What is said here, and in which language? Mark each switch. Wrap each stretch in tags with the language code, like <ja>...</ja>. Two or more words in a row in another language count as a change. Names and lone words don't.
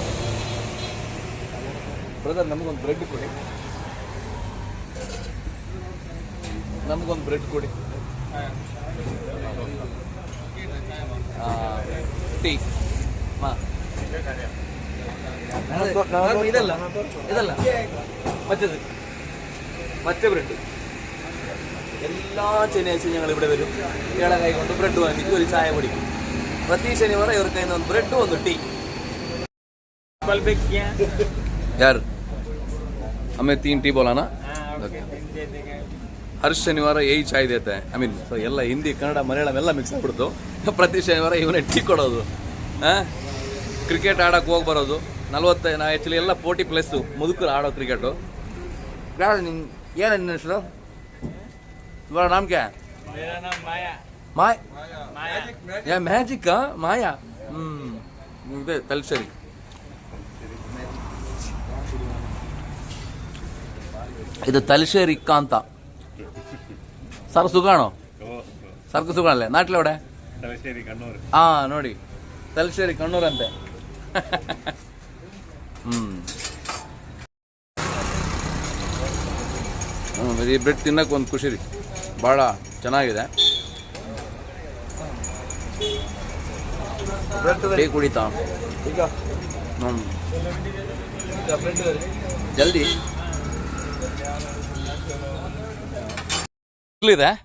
<kn>ಬ್ರದರ್, ನಮಗೊಂದು ಬ್ರೆಡ್ ಕೊಡಿ, ನಮಗೊಂದು ಬ್ರೆಡ್ ಕೊಡಿ. ಟೀ ಇದಲ್ಲ ಮತ್ತೆ ಬ್ರೆಡ್.</kn> <ml>ಎಲ್ಲ ശനിയാഴ്ച ഞങ്ങൾ ഇവിടെ വരും. ഇയാളെ കൈ കൊണ്ട് ബ്രെഡ് വാങ്ങിച്ച് ഒരു ചായ കുടിക്കും.</ml> <kn>ಪ್ರತಿ ಶನಿವಾರ</kn> <ml>ഇവർ കയ്യിൽ നിന്ന് ബ്രെഡ്</ml> <kn>ಒಂದು ಟೀ.</kn> <hi>यार हमें 3 टी बोला ना. हर शनिवार यही चाय देता है.</hi> <en>I mean</en> <kn>ಸೊ ಎಲ್ಲ ಹಿಂದಿ, ಕನ್ನಡ, ಮಲಯಾಳಂ ಎಲ್ಲ ಮಿಕ್ಸ್ ಆಗ್ಬಿಡ್ತು. ಪ್ರತಿ ಶನಿವಾರ ಇವನೇ ಟೀ ಕೊಡೋದು. ಕ್ರಿಕೆಟ್ ಆಡೋಕೆ ಹೋಗಿ ಬರೋದು. 40 ನಾ ಆ್ಯಕ್ಚುಲಿ ಎಲ್ಲ 40+ ಮುದುಕರು ಆಡೋ ಕ್ರಿಕೆಟು. ಏನು ನಿನ್ನ ಹೆಸರು?</kn> <hi>तुम्हारा नाम क्या है? मेरा नाम माया. या मैजिक माया.</hi> <kn>ಇದೆ ತಲಶೇರಿ.</kn> <ml>ഇത് തലശ്ശേരി കാന്ത. സാർ സുഖാണോ? സാർക്ക് സുഖാണല്ലേ? നാട്ടിലെവിടെ?</ml> <kn>ನೋಡಿ, ತಲಶೇರಿ ಕಣ್ಣೂರ್ ಅಂತೆ. ಈ ಬ್ರೆಡ್ ತಿನ್ನಕ್ಕೆ ಒಂದು ಖುಷಿ ರೀ, ಭಾಳ ಚೆನ್ನಾಗಿದೆ. ಟೀ ಕುಡಿತಾ ಜಲ್ದಿ ಬಿಸಿಲಿದೆ.</kn>